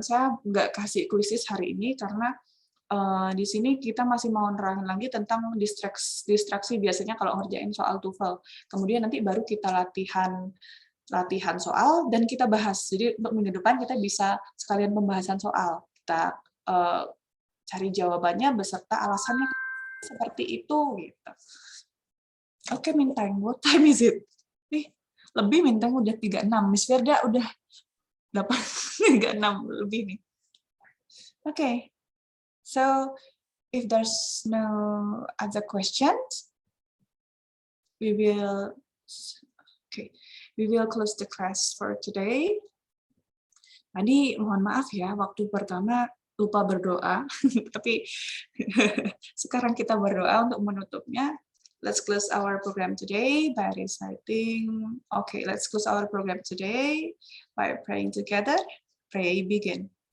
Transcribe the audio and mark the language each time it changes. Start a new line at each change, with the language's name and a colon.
Indonesian: Saya nggak kasih kuisis hari ini karena di sini kita masih mau nerangin lagi tentang distraksi biasanya kalau ngerjain soal TOEFL. Kemudian nanti baru kita latihan soal dan kita bahas. Jadi untuk minggu depan kita bisa sekalian pembahasan soal. Kita cari jawabannya beserta alasannya seperti itu gitu. Oke, Mintang,
English: what time is it?
Indonesian: Lebih Mintang udah 36. Miss Firda udah 8:36 lebih nih. Oke.
English: So if there's no other questions, we will close the class for today.
Indonesian: Tadi mohon maaf ya, waktu pertama lupa berdoa, tapi sekarang kita berdoa untuk menutupnya.
English: Let's close our program today by reciting. Okay, let's close our program today by praying together. Pray begin.